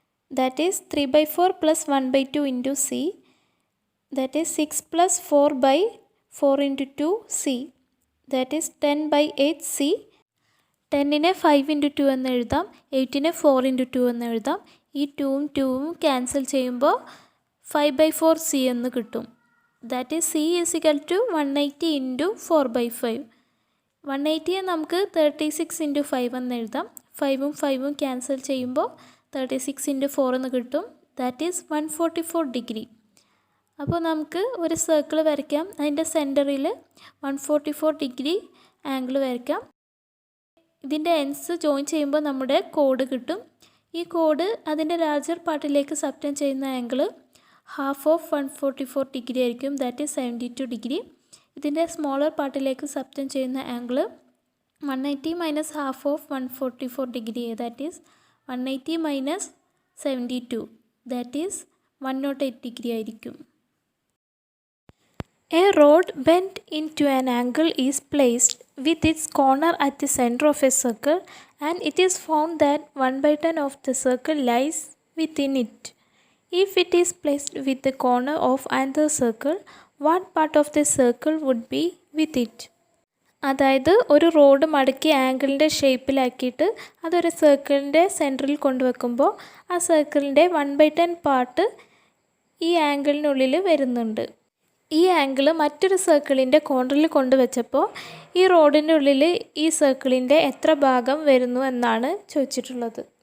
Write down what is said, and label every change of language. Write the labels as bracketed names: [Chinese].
[English] That is 3 by 4 plus 1 by 2 into c. That is 6 plus 4 by 4 into 2 c. That is 10 by 8 c. [Malayalam] 10നെ 5 into 2 എന്ന് എഴുതാം, 8നെ 4 into 2 എന്ന് എഴുതാം. ഈ 2ഉം 2ഉം cancel ചെയ്യുമ്പോൾ 5 by 4 c എന്ന് കിട്ടും. [English] That is c is equal to 180 into 4 by 5. [Malayalam] 180യെ നമുക്ക് 36 into 5 എന്ന് എഴുതാം. 5ഉം 5ഉം ക്യാൻസൽ ചെയ്യുമ്പോൾ 36 into 4 എന്ന് കിട്ടും. [English] That is 144 degree. [Malayalam] അപ്പോൾ നമുക്ക് ഒരു സർക്കിൾ വരയ്ക്കാം. അതിൻ്റെ സെൻറ്ററിൽ 144 ഡിഗ്രി ആംഗിൾ വരയ്ക്കാം. ഇതിൻ്റെ എൻഡ്സ് ജോയിൻ ചെയ്യുമ്പോൾ നമ്മുടെ കോഡ് കിട്ടും. ഈ കോഡ് അതിൻ്റെ ലാർജർ പാർട്ടിലേക്ക് സബ്റ്റെൻഡ് ചെയ്യുന്ന ആംഗിൾ ഹാഫ് ഓഫ് 144 ഡിഗ്രി ആയിരിക്കും. [English] That is 72 degree. [Malayalam] ഇതിൻ്റെ സ്മോളർ പാർട്ടിലേക്ക് സബ്റ്റെൻഡ് ചെയ്യുന്ന angle [English] 180 minus half of 144 degree. That is 180 minus 72, that is 108 degree ആയിരിക്കും. A rod bent into an angle is placed with its corner at the center of a circle, and it is found that 1/10 of the circle lies within it. If it is placed with the corner of another circle, what part of the circle would be with it? [Malayalam] അതായത് ഒരു road മടക്കി ആംഗിളിൻ്റെ ഷേപ്പിലാക്കിയിട്ട് അതൊരു സർക്കിളിൻ്റെ സെൻറ്ററിൽ കൊണ്ടുവെക്കുമ്പോൾ ആ സർക്കിളിൻ്റെ 1/10 part ഈ ആംഗിളിനുള്ളിൽ വരുന്നുണ്ട്. ഈ ആംഗിൾ മറ്റൊരു സർക്കിളിൻ്റെ കോർണറിൽ കൊണ്ടുവച്ചപ്പോൾ ഈ റോഡിൻ്റെ ഉള്ളിൽ ഈ സർക്കിളിൻ്റെ എത്ര ഭാഗം വരുന്നു എന്നാണ് ചോദിച്ചിട്ടുള്ളത്.